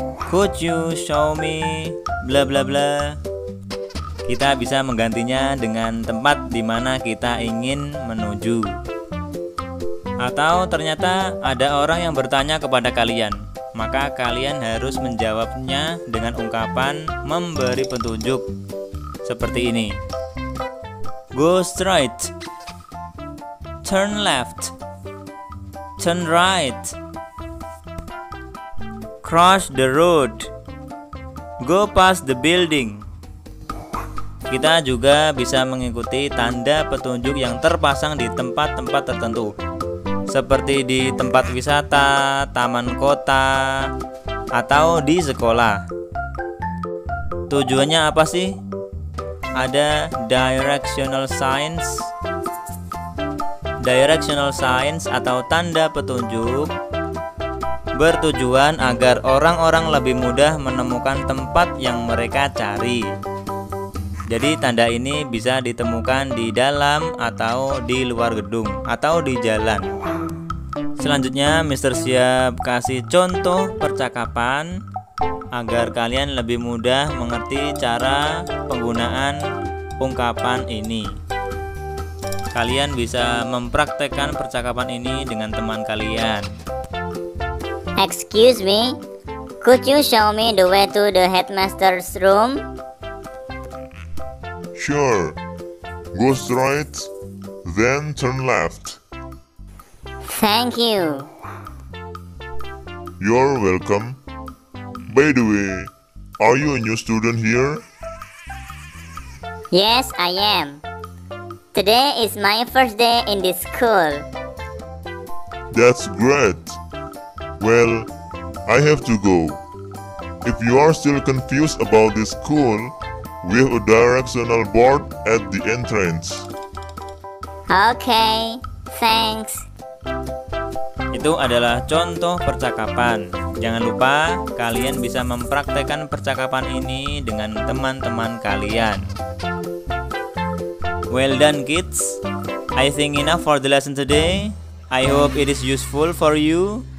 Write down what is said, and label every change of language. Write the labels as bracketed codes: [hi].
[en] Could you show me bla bla [id] bla? Kita bisa menggantinya dengan tempat di mana kita ingin menuju. Atau ternyata ada orang yang bertanya kepada kalian, maka kalian harus menjawabnya dengan ungkapan memberi petunjuk seperti ini. [en] Go straight, turn left, turn right, cross the road, go past the building. [id] Kita juga bisa mengikuti tanda petunjuk yang terpasang di tempat-tempat tertentu, seperti di tempat wisata, taman kota, atau di sekolah. Tujuannya apa sih? Ada directional signs. Directional signs atau tanda petunjuk bertujuan agar orang-orang lebih mudah menemukan tempat yang mereka cari. Jadi tanda ini bisa ditemukan di dalam atau di luar gedung atau di jalan. Selanjutnya Mister Siap kasih contoh percakapan agar kalian lebih mudah mengerti cara penggunaan ungkapan ini. kalian bisa mempraktekkan percakapan ini dengan teman kalian. [en] Excuse me, could you show me the way to the headmaster's room? Sure. Go straight, then turn left. Thank you. You're welcome. By the way, are you a new student here? Yes, I am. Today is my first day in this school. That's great. Well, I have to go. If you are still confused about this school, we have a directional board at the entrance. Okay, thanks. [id] Itu adalah contoh percakapan. Jangan lupa kalian bisa mempraktekkan percakapan ini dengan teman-teman kalian. [en] Well done kids. I think enough for the lesson today. I hope it is useful for you.